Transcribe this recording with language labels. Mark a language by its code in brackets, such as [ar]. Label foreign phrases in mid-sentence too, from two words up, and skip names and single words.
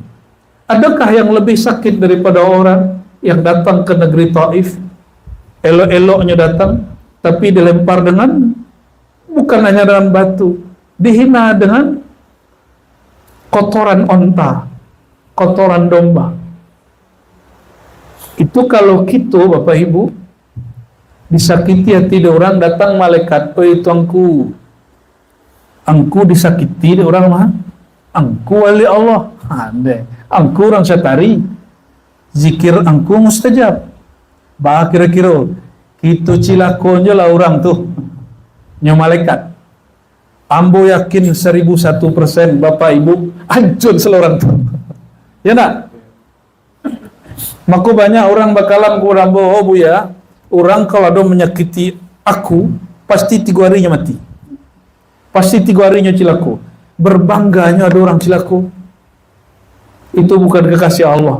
[id] Adakah yang lebih sakit daripada orang yang datang ke negeri Taif, elok-eloknya datang, tapi dilempar dengan, bukan hanya dengan batu, dihina dengan kotoran onta, kotoran domba. Itu kalau kita Bapak Ibu disakiti hati dia orang, [min] datang malaikat, oi tuanku, angku disakiti dia orang mah, angku wali Allah, angku orang syatari, zikir angku mustajab. Bah kira-kira itu cilakonnya lah orang tuh, nyo malaikat. Ambo yakin 1001% Bapak Ibu hancur seluruh tuh. [id] Ya nak? Maka banyak orang bakalan kurang oh bu ya, orang kalau ada menyakiti aku, pasti 3 harinya mati. Pasti 3 harinya cilaku. Berbangganya ada orang cilaku. Itu bukan kekasih Allah.